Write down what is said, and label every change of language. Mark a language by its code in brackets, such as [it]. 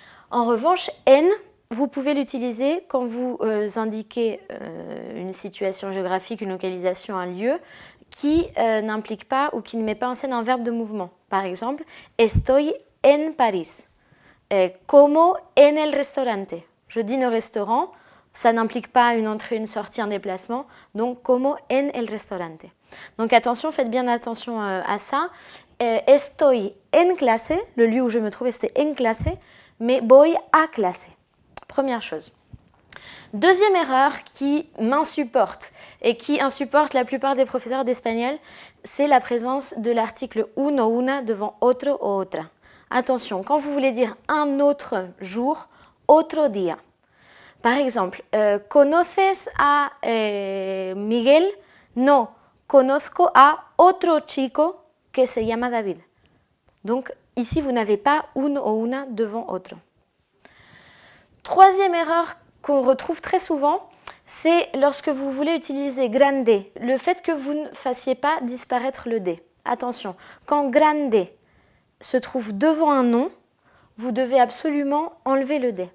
[fr] En revanche, en, vous pouvez l'utiliser quand vous indiquez une situation géographique, une localisation, un lieu, qui n'implique pas ou qui ne met pas en scène un verbe de mouvement. Par exemple, [es] estoy en Paris. Como en el restaurante. [fr] Je dîne au restaurant, ça n'implique pas une entrée, une sortie, un déplacement. Donc, [es] como en el restaurante. [fr] Donc, attention, faites bien attention à ça. [es] Estoy en clase, [fr] le lieu où je me trouve, c'était [es] en clase, [fr] mais [es] voy a clase. [fr] Première chose. Deuxième erreur qui m'insupporte et qui insupporte la plupart des professeurs d'espagnol, c'est la présence de l'article uno, una devant otro o otra. Attention, quand vous voulez dire un autre jour, [es] otro día. [fr] Par exemple, [es] ¿conoces a Miguel? No, conozco a otro chico que se llama David. [fr] Donc, ici, vous n'avez pas uno o una devant otro. Troisième erreur qu'on retrouve très souvent, c'est lorsque vous voulez utiliser grande, le fait que vous ne fassiez pas disparaître le D. Attention, quand grande se trouve devant un nom, vous devez absolument enlever le D.